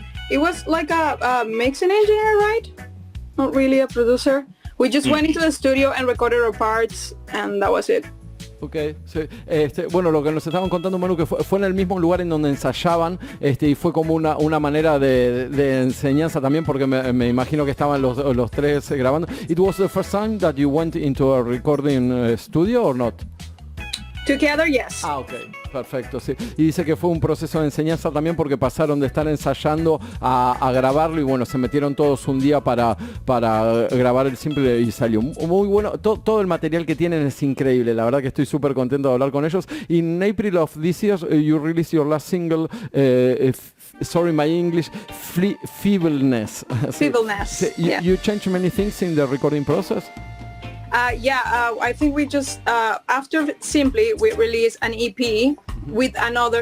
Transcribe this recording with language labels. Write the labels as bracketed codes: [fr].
[en] It was like a mixing engineer, right? Not really a producer. We just went into the studio and recorded our parts, and that was it. [es] Ok, sí. Bueno, lo que nos estaban contando, Manu, que fue en el mismo lugar en donde ensayaban, y fue como una manera de enseñanza también, porque me imagino que estaban los tres grabando. [en] It was the first time that you went into a recording studio or not? Together, yes. [es] Ok, perfecto, sí. Y dice que fue un proceso de enseñanza también porque pasaron de estar ensayando a grabarlo y bueno, se metieron todos un día para grabar el simple y salió muy bueno. Todo el material que tienen es increíble, la verdad que estoy súper contento de hablar con ellos. [en] In April of this year, you released your last single, sorry my English, Feebleness. Feebleness, yeah. You changed many things in the recording process? I think we just after Simply we released an EP with another.